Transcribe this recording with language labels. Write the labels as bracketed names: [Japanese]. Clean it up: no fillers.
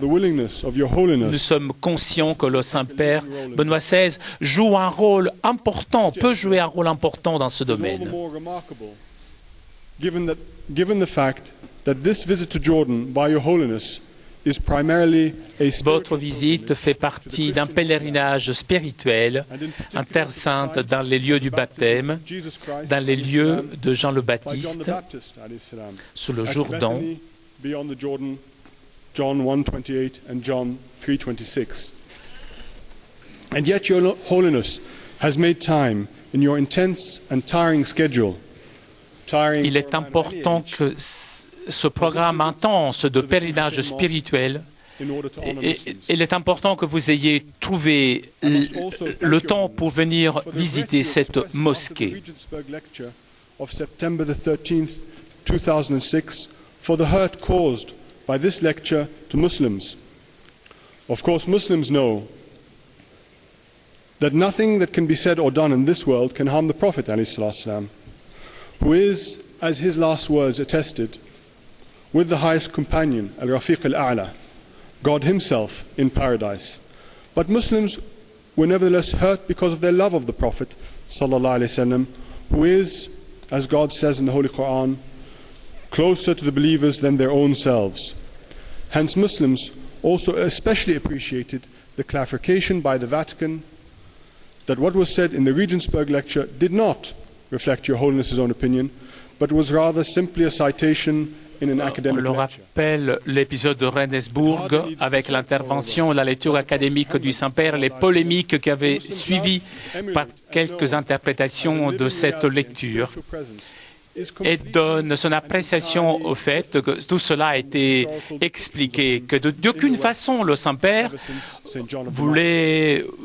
[French] Nous sommes conscients que le Saint-Père Benoît XVI joue un rôle important, peut jouer un rôle important dans ce domaine. [English] Given the fact that this visit to Jordan by Your Holiness is primarily a [French] Votre visite fait partie d'un pèlerinage spirituel en Terre Sainte, dans les lieux du baptême, dans les lieux de Jean le Baptiste, sous le Jourdain, [English] beyond the Jordan, John 1:28 and John 3:26. And yet Your Holiness has made time in your intense and tiring schedule. [French] Il est important que ce programme intense de pèlerinage spirituel, il est important que vous ayez trouvé le temps pour venir visiter cette mosquée. [English] Of September the 13th, 2006, for the hurt caused by this lecture to Muslims. Of course, Muslims know that nothing that can be said or done in this world can harm the Prophet ﷺ, who is, as his last words attested, with the highest companion, Al-Rafiq Al-A'la, God himself in paradise. But Muslims were nevertheless hurt because of their love of the Prophet ﷺ, who is, as God says in the Holy Quran, closer to the believers than their own selves. Hence Muslims also especially appreciated the clarification by the Vatican that what was said in the Regensburg lecture did not reflect Your Holiness's own opinion, but was rather simply a citation in an academic [French] lecture. On le rappelle l'épisode de Regensburg avec l'intervention, la lecture académique du Saint-Père, les polémiques qui avaient suivi par quelques interprétations de cette lecture, et donne son appréciation au fait que tout cela a été expliqué, que d'aucune façon le Saint-Père voulait...